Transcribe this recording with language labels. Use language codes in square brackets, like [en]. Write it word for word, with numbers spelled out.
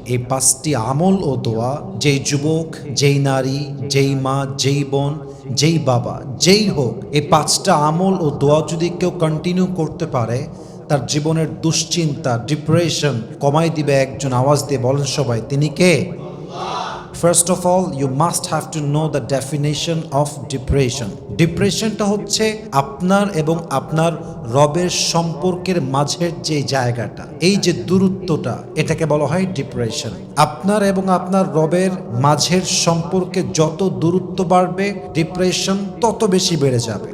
[bn] এই পাঁচটি আমল ও দোয়া যেই যুবক, যেই নারী, যেই মা, যেই বোন, যেই বাবা, যেই হোক, এই পাঁচটা আমল ও দোয়া যদি কেউ কন্টিনিউ করতে পারে, তার জীবনের দুশ্চিন্তা, ডিপ্রেশন কমাই দিবে। একজন আওয়াজ দিয়ে বলেন সবাই, তিনি কে? [en] First of all, you must have to know the definition of depression. [bn] ডিপ্রেশনটা হচ্ছে আপনার এবং আপনার রবের সম্পর্কের মাঝের যে জায়গাটা, এই যে দূরত্বটা, এটাকে বলা হয় ডিপ্রেশন। আপনার এবং আপনার রবের মাঝের সম্পর্কে যত দূরত্ব বাড়বে, ডিপ্রেশন তত বেশি বেড়ে যাবে।